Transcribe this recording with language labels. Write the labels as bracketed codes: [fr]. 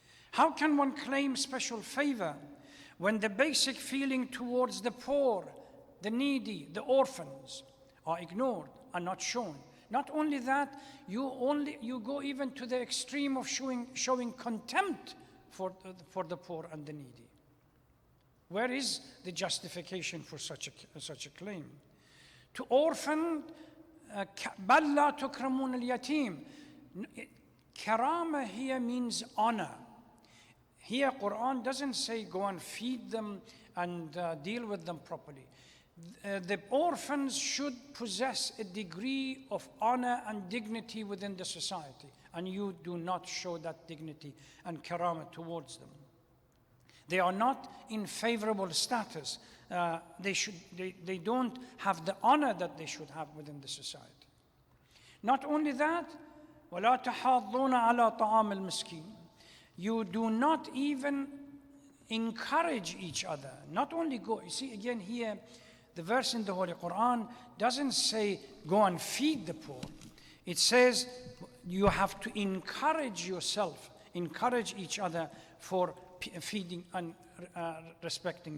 [en] How can one claim special favor when the basic feeling towards the poor, the needy, the orphans are ignored and not shown? Not only that, you go even to the extreme of showing contempt for the poor and the needy. Where is the justification for such a claim? To orphan, [ar] بَلْ لَا تُكْرَمُونَ الْيَتِيمِ. [en] Karama here means honor. Here Quran doesn't say go and feed them and deal with them properly. The orphans should possess a degree of honor and dignity within the society, and you do not show that dignity and karama towards them. They are not in favorable status. They don't have the honor that they should have within the society. Not only that, [ar] وَلَا تَحَاضُّونَ عَلَى طَعَامِ الْمِسْكِينِ. [en] You do not even encourage each other. Not only go, you see again here, the verse in the Holy Quran doesn't say go and feed the poor. It says you have to encourage yourself, encourage each other for feeding and respecting.